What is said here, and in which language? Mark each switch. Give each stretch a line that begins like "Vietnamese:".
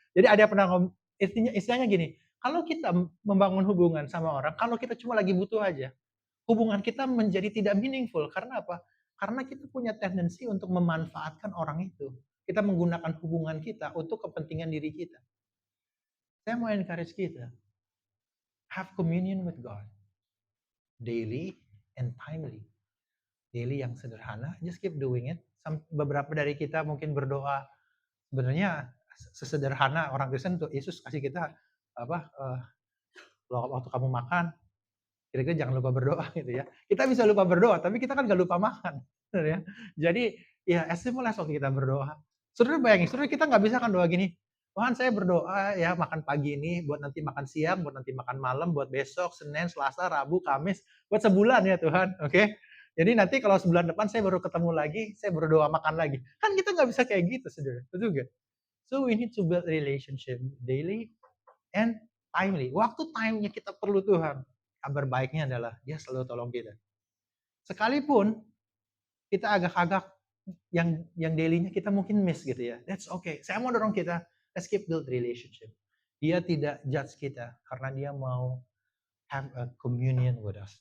Indonesian: Jadi ada pernah istilahnya gini, kalau kita membangun hubungan sama orang, kalau kita cuma lagi butuh aja, hubungan kita menjadi tidak meaningful. Karena apa? Karena kita punya tendensi untuk memanfaatkan orang itu. Kita menggunakan hubungan kita untuk kepentingan diri kita. Saya mau
English: encourage
Indonesian: kita,
English: have communion with God, daily and timely. Daily
Indonesian: yang sederhana,
English: just keep doing it.
Indonesian: Beberapa dari kita mungkin berdoa, sebenarnya sesederhana orang Kristen tuh, Yesus kasih kita apa, waktu kamu makan, kira-kira jangan lupa berdoa gitu ya. Kita bisa lupa berdoa, tapi kita kan nggak lupa makan, bener ya. Jadi ya
English: as simple as
Indonesian: waktu kita berdoa. Saudara bayangin, saudara kita nggak bisa kan doa gini, "Tuhan saya berdoa ya makan pagi ini buat nanti makan siang, buat nanti makan malam, buat besok, Senin, Selasa, Rabu, Kamis, buat sebulan ya Tuhan," oke. Jadi nanti kalau sebulan depan saya baru ketemu lagi, saya berdoa makan lagi. Kan kita nggak bisa kayak gitu saudara, betul nggak?
English: So we need to build relationship daily and timely.
Indonesian: Waktu time-nya kita perlu Tuhan. Kabar baiknya adalah dia selalu tolong kita. Sekalipun kita agak-agak yang daily-nya kita mungkin miss gitu ya.
English: That's okay.
Indonesian: Saya mau dorong kita,
English: let's keep build relationship.
Indonesian: Dia tidak judge kita karena dia mau
English: have a communion with us.